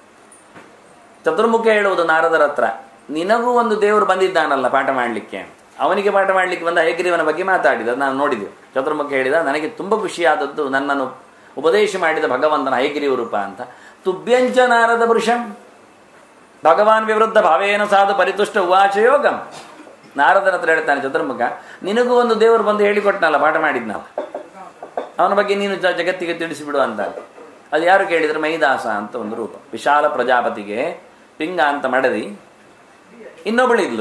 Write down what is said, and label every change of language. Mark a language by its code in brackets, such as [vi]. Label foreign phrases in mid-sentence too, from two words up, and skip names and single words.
[kn] ಚತುರ್ಮುಖ ಹೇಳುವುದು ನಾರದರ ಹತ್ರ, ನಿನಗೂ ಒಂದು ದೇವರು ಬಂದಿದ್ದಾನಲ್ಲ ಪಾಠ ಮಾಡಲಿಕ್ಕೆ. ಅವನಿಗೆ ಪಾಠ ಮಾಡಲಿಕ್ಕೆ ಬಂದ ಹಯಗ್ರೀವನ ಬಗ್ಗೆ ಮಾತಾಡಿದ, ನಾನು ನೋಡಿದೆವು. ಚತುರ್ಮುಖ ಹೇಳಿದ, ನನಗೆ ತುಂಬ ಖುಷಿಯಾದದ್ದು ನನ್ನನ್ನು ಉಪದೇಶ ಮಾಡಿದ ಭಗವಂತನ ಹಯಗ್ರೀವ ರೂಪ ಅಂತ. [sa] ತುಭ್ಯಂಚ ನಾರದ ಪುರುಷಂ ಭಗವಾನ್ ವಿವೃದ್ಧ ಭಾವೇನ ಸಾಧು ಪರಿತುಷ್ಟ ಉವಾಚ ಯೋಗಂ. [kn] ನಾರದನ ಹತ್ರ ಹೇಳ್ತಾನೆ ಚತುರ್ಮುಖ, ನಿನಗೂ ಒಂದು ದೇವರು ಬಂದು ಹೇಳಿಕೊಟ್ನಲ್ಲ ಪಾಠ ಮಾಡಿದ್ನಲ್ಲ, ಅವನ ಬಗ್ಗೆ ನೀನು ಜಗತ್ತಿಗೆ ತಿಳಿಸಿಬಿಡು ಅಂತ. ಅದು ಯಾರು ಕೇಳಿದರೆ ಮಹಿದಾಸ ಅಂತ ಒಂದು ರೂಪ. ವಿಶಾಲ ಪ್ರಜಾಪತಿಗೆ ಪಿಂಗ ಅಂತ ಮಡದಿ ಇನ್ನೊಬ್ಬಳಿದ್ಲು.